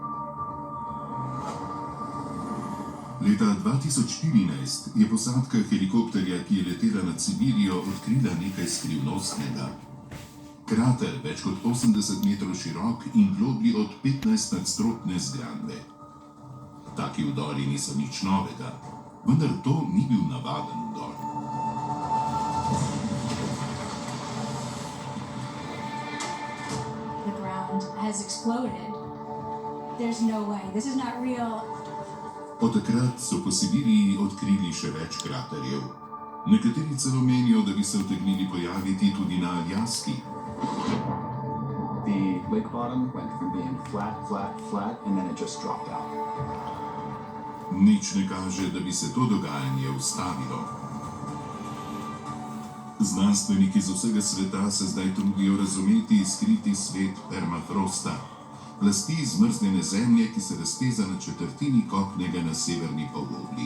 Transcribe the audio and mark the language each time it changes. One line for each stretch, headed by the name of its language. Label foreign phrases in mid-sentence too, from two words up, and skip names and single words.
Slovenian: Leta 2014 je posadka helikopterja, ki je letela nad Sibirijo, odkrila nekaj skrivnostnega. Krater, več kot 80 metrov širok in globlji od 15-nadstropne zgradbe. Taki vdori niso nič novega, vendar to ni bil navaden vdor.
English: The ground has exploded. There's no way. This is not real.
Slovenian: Od takrat so po Sibiriji odkrili še več kraterjev. Nekateri celo menijo, da bi se utegnili pojaviti tudi na Aljaski.
English: The lake bottom went from being flat, and then it just dropped out.
Slovenian: Nič ne kaže, da bi se to dogajanje ustavilo. Znanstveniki z vsega sveta se zdaj trudijo razumeti skriti svet permafrosta, plasti zmrznjene zemlje, ki se razteza na četrtini kopnega na severni polobli.